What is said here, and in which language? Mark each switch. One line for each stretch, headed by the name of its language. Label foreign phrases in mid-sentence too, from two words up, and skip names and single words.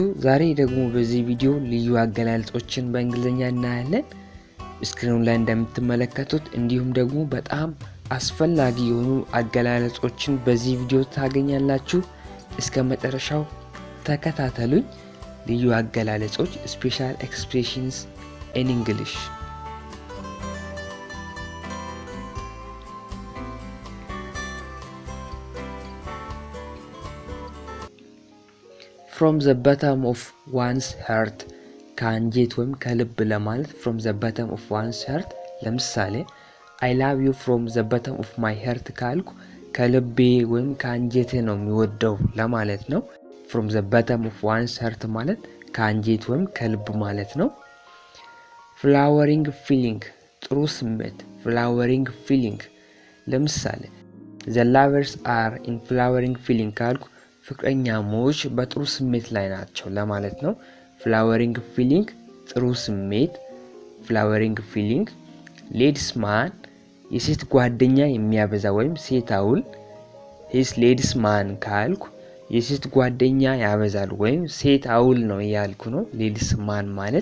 Amharic: ዛሬ ደግሞ በዚህ ቪዲዮ ልዩ አገላለጾችን በእንግሊዘኛ እናያለን። ስክሪኑ ላይ እንደምትመለከቱት እንዲሁም ደግሞ በጣም አስፈላጊ የሆኑ አገላለጾችን በዚህ ቪዲዮ ታገኛላችሁ። እስከ መጨረሻው ተከታተሉኝ። ልዩ አገላለጾች
English: special expressions in English. From the bottom of one's heart
Amharic: ከአንጀት ወይም ከልብ ለማለት
English: from the bottom of one's heart ለምሳሌ I love you from the bottom of my heart
Amharic: ካልኩ ከልቤ ወይም ከአንጀቴ ነው የሚወደው ለማለት ነው።
English: from the bottom of one's heart
Amharic: ማለት ከአንጀት ወይም ከልብ ማለት ነው።
English: flowering feeling
Amharic: ጥሩ ስሜት
English: flowering feeling ለምሳሌ the lovers are in flowering feeling
Amharic: ካልኩ ፍቅረኛሞች በጥሩ ስሜት ላይ ናቸው ለማለት ነው።
English: flowering feeling
Amharic: ጥሩ ስሜት
English: flowering feeling ladies man
Amharic: የሴት ጓደኛ የሚያበዛ ወይም ሴት አውል his
English: ladies man
Amharic: ካልኩ የሴት ጓደኛ ያበዛል ወይም ሴት አውል ነው ያልኩ ነው።
English: ladies man
Amharic: ማለት